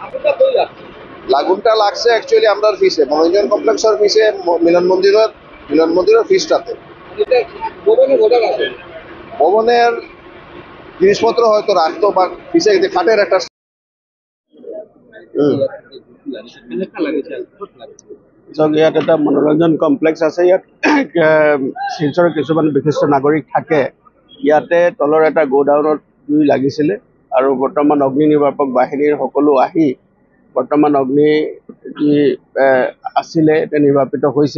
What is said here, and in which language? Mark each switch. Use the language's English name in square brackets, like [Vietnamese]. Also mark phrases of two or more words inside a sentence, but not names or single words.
[Bangla] আগুনটা লাগছে অ্যাকচুয়ালি আমরা পিছে মনোরঞ্জন কমপ্লেক্সের পিছে মিলন মন্দিরের পিছটাতে। ভবনের জিনিসপত্র হয়তো রাখতো বা পিছে খাটের একটা [Assamese] চাওক ইয়াত এটা মনোৰঞ্জন কমপ্লেক্স আছে। ইয়াত শিলচৰৰ কিছুমান বিশিষ্ট নাগৰিক থাকে। ইয়াতে তলৰ এটা গোডাউনত জুই লাগিছিলে আৰু বৰ্তমান অগ্নি নিৰ্বাপক বাহিনীৰ সকলো আহি বৰ্তমান অগ্নি যি আছিলে এতিয়া নিৰ্বাপিত হৈছে।